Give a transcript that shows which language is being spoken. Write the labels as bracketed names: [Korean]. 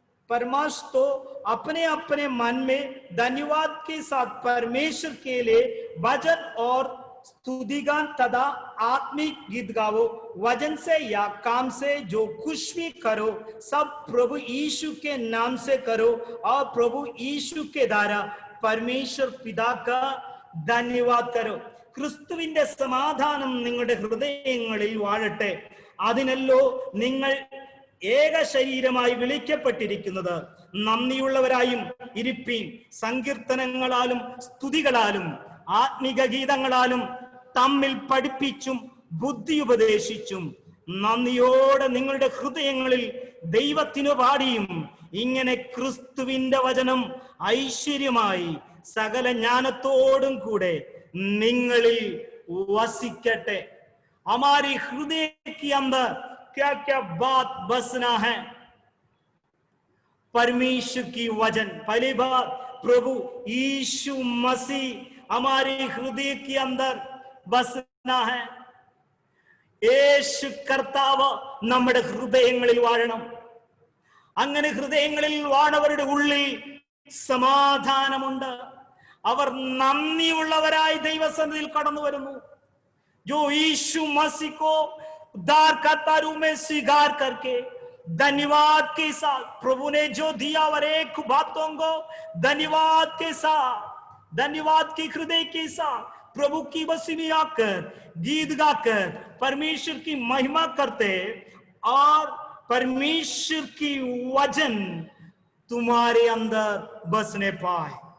[Hindi] परमाश तो अपने अपने मन में धन्यवाद के साथ परमेश्वर के लिए वचन और स्तुतिगान तथा आत्मिक गीत गाओ, वचन से या काम से जो कुछ भी करो सब प्रभु यीशु के नाम से करो और प्रभु यीशु के द्वारा परमेश्वर पिता का धन्यवाद करो. [Malayalam] ക്രിസ്തുവിന്റെ സമാധാനം നിങ്ങളുടെ ഹൃദയങ്ങളിൽ വാഴട്ടെ, അതിനല്ലോ നിങ്ങൾ ഏക ശരീരമായി വിളിക്കപ്പെട്ടിരിക്കുന്നത്. നന്ദിയുള്ളവരായും ഇരിപ്പീൻ, സങ്കീർത്തനങ്ങളാലും സ്തുതികളാലും ആത്മിക ഗീതങ്ങളാലും തമ്മിൽ പഠിപ്പിച്ചും ബുദ്ധി ഉപദേശിച്ചും നന്ദിയോടെ നിങ്ങളുടെ ഹൃദയങ്ങളിൽ ദൈവത്തിനു പാടിയും ഇങ്ങനെ ക്രിസ്തുവിന്റെ വചനം ഐശ്വര്യമായി സകല ജ്ഞാനത്തോടും കൂടെ നിങ്ങളിൽ വസിക്കട്ടെ. [Hindi] हमारे हृदय के अंदर क्या क्या बात बसना है? परमेश्वर की वचन. पहली बात, प्रभु यीशु मसीह हमारे हृदय के अंदर बसना है. [Malayalam] യേശു കർത്താവ് നമ്മുടെ ഹൃദയങ്ങളിൽ വാഴണം. അങ്ങനെ ഹൃദയങ്ങളിൽ വാണവരുടെ ഉള്ളിൽ സമാധാനമുണ്ട്. അവർ നന്ദിയുള്ളവരായി ദൈവസന്നിധിയിൽ കടന്നു വരുന്നു. [Hindi] जो यीशु मसीह को उद्धार करता रूप में स्वीकार करके धन्यवाद के साथ प्रभु ने जो दिया और एक बातों को धन्यवाद के साथ, धन्यवाद के हृदय के साथ प्रभु की बसी में आकर गीत गाकर परमेश्वर की महिमा करते और परमेश्वर की वचन तुम्हारे अंदर बसने पाए.